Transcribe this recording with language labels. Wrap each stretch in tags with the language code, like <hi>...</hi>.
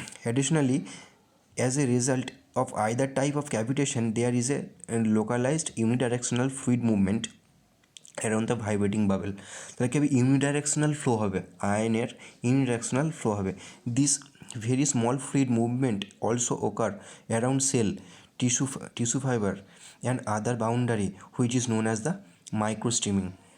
<en>Additionally, as a result of either type of cavitation, there is a localized unidirectional fluid movement around the vibrating bubble.</en> <bn>তাহলে কি হবে, ইউনিডাইরেকশনাল flow হবে, আয়নের ইউনিডাইরেকশনাল flow হবে।</bn> <en>This very small fluid movement also occur around cell, tissue fiber and other boundary, which is known as the microstreaming.</en>